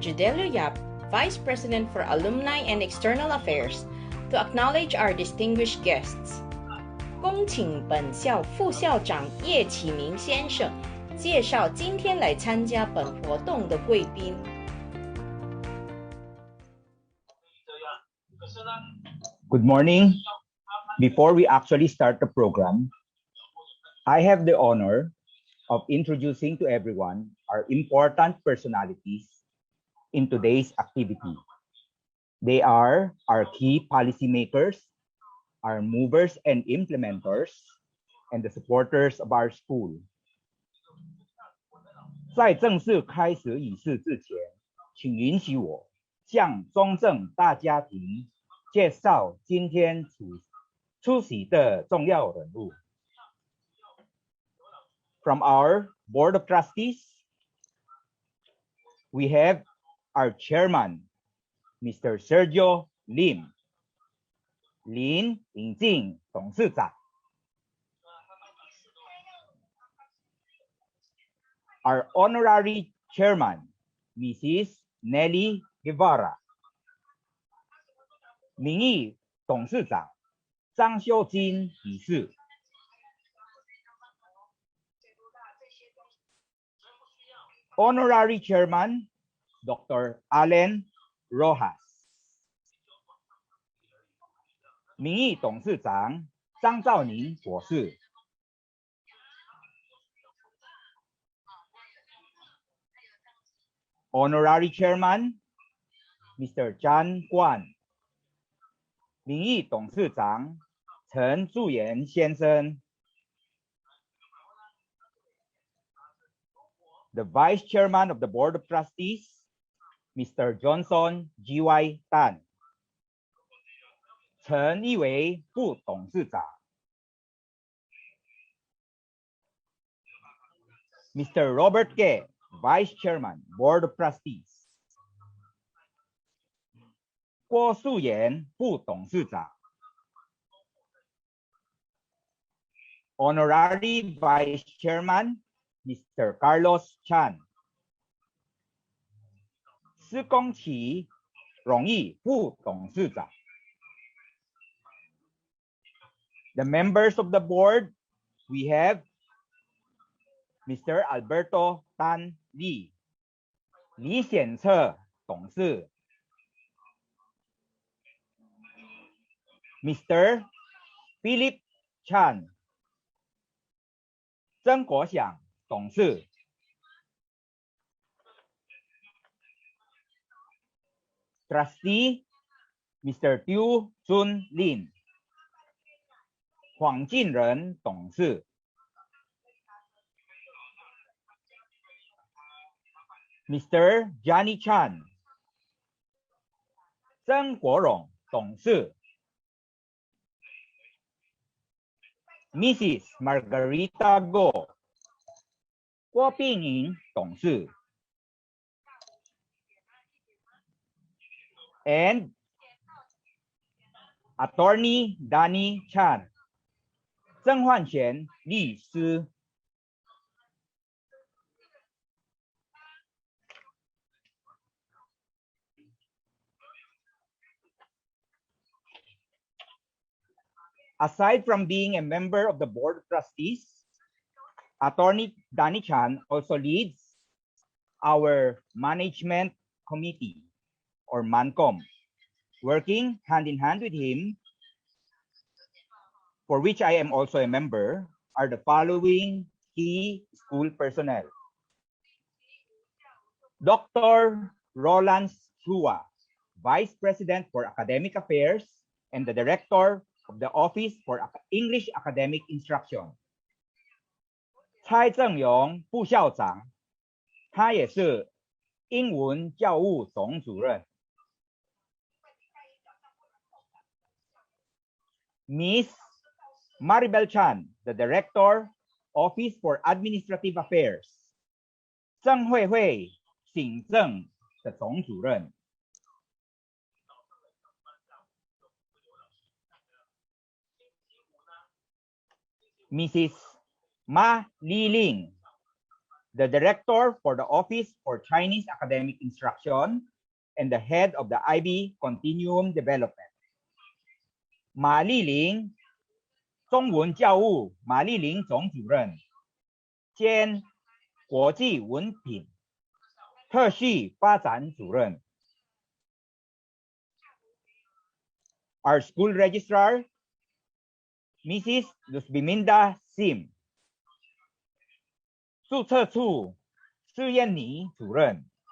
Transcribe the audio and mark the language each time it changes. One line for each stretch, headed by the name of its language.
English: Judelio Yap, Vice President for Alumni and External Affairs, to acknowledge our distinguished guests.
Chinese: 恭请本校副校长叶启明先生介绍今天来参加本活动的贵宾。
English: Good morning. Before we actually start the program, I have the honor of introducing to everyone our important personalities in today's activity. They are our key policymakers, our movers and implementers, and the supporters of our school.
Chinese: 在正式开始仪式之前，请允许我向中正大家庭介绍今天出席的重要人物。
English: From our Board of Trustees, we have our Chairman, Mr.
Chinese: Sergio Lim, 林颖静董事长。
English: Our Honorary Chairman, Mrs.
Chinese: Nelly Guevara, 名誉董事长张秀金女士。
English: Honorary Chairman, Dr. Allen Rojas,
Chinese: 名誉董事长张兆宁博士。
English: Honorary Chairman, Mr.
Chinese: Chan Guan, 名誉董事长陈祝元先生。
English: The Vice Chairman of the Board of Trustees, Mr. Johnson G.Y.
Chinese: Tan, 陈义伟副董事长。
English: Mr. Robert K., Vice Chairman, Board of Trustees.
Chinese: 郭素妍副董事长。
English: Honorary Vice Chairman, Mr.
Chinese: Carlos Chan, 施公启荣誉副董事长。
English: The members of the board, we have Mr.
Chinese: Alberto Tan Lee, 李显策董事。
English: Mr.
Chinese: Philip Chan, 曾国祥董事。
English: Trustee, Mr.
Chinese: Tiu Chun Lin, 黄进仁董事。
English: Mr.
Chinese: Johnny Chan, 曾国荣董事。 Mrs. Margarita Go, 郭碧莹董事。
English: And Attorney Danny Chan,
Chinese: 曾焕贤律师。
English: Aside from being a member of the Board of Trustees, Attorney Danny Chan also leads our Management Committee, or MANCOM, working hand in hand with him, for which I am also a member, are the following key school personnel. Dr. Roland Chua, Vice President for Academic Affairs and the Director of the Office for English Academic Instruction.
Chinese: 蔡正荣副校长，他也是英文教务总主任。
English: Miss Maribel Chan, the Director, Office for Administrative Affairs.
Chinese: 郑慧慧，行政的总主任。
English: Mrs. Ma Li Ling, the Director for the Office for Chinese Academic Instruction, and the Head of the IB Continuum Development.
Chinese: 马丽玲中文教务马丽玲总主任兼国际文凭特序发展主任。
English: Our school registrar, Mrs. Luzbiminda Sim.
Chinese: 注册处施燕妮主任。